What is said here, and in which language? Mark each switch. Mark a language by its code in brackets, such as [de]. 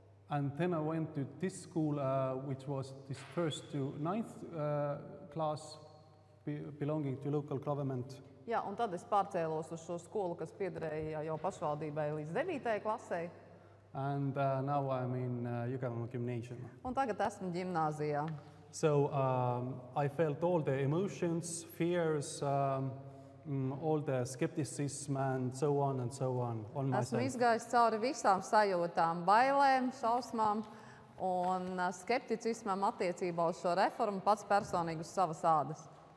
[en] And then I went to this school, which was this 1st to 9th class, belonging to local government. [lv] Jā, un tad es pārcēlos uz šo skolu, kas piederēja jau pašvaldībai līdz 9. klasei. [en] And now I'm in Jõgeva Gymnasium. [lv] Un tagad esmu ģimnāzijā. [en] So I felt all the emotions, fears, all the skepticism and so on on [lv] Esmu [en] myself. [lv] izgājis cauri visām sajūtām, bailēm, šausmām un skepticismam attiecībā uz šo reformu pats personīgi uz savas ādas.